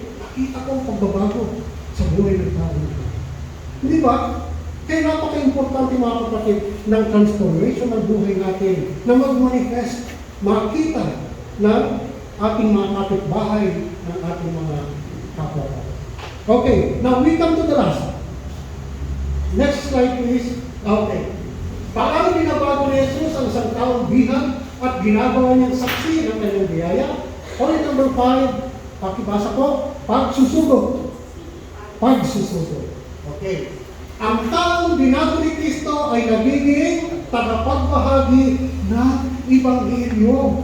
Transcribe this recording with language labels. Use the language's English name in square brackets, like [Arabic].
[Filipino] Nakita ko ang pagbabago sa buhay ng tao. Hindi ba? Kaya napaka-importante mga kapatid ng transformation ng buhay natin na mag-manifest, makita ng ating mga kapitbahay, ng ating mga kapwa. [English] Okay, now we come to the last. Next slide please. Okay. [Filipino] Paano binabago ni Jesus ang isang taong bihag at ginagawa niyang saksi ng kanyang biyaya? Point number 5, pakibasa ko, pagsusugo. Pagsusugo. Okay. Ang taong binago ni Kristo ay nagiging tagapagbahagi ng Ebanghelyo.